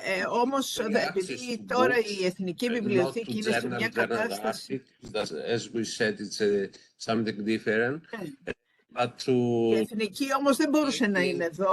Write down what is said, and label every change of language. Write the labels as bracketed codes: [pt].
[el] όμως επειδή τώρα η Εθνική Βιβλιοθήκη είναι σε μια κατάσταση... [en] As we said, it's something different. [el] Η Εθνική όμως δεν μπορούσε να είναι εδώ.